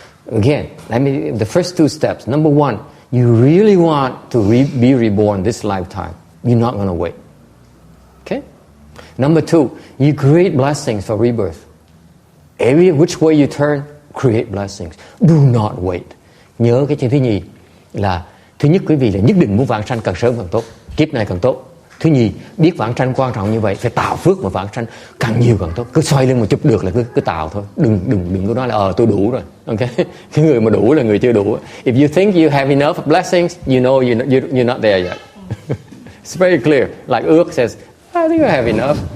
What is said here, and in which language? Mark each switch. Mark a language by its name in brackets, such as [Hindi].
[English] Again, the first two steps. Number one, you really want to be reborn this lifetime. You're not going to wait. Okay? Number two, you create blessings for rebirth. Every which way you turn, create blessings. Do not wait. [Vietnamese] Nhớ cái chuyện thứ nhì là thứ nhất quý vị là nhất định muốn vãng sanh càng sớm càng tốt, kiếp này càng tốt. Thứ nhì, biết vãng sanh quan trọng như vậy, phải tạo phước mà vãng sanh càng nhiều càng tốt. Cứ xoay lưng một chút được là cứ tạo thôi. Đừng có nói là tôi đủ rồi. Okay? Cái người mà đủ là người chưa đủ. [English] If you think you have enough blessings, you know you're not there yet. It's very clear. Like Ước says, I think I have enough.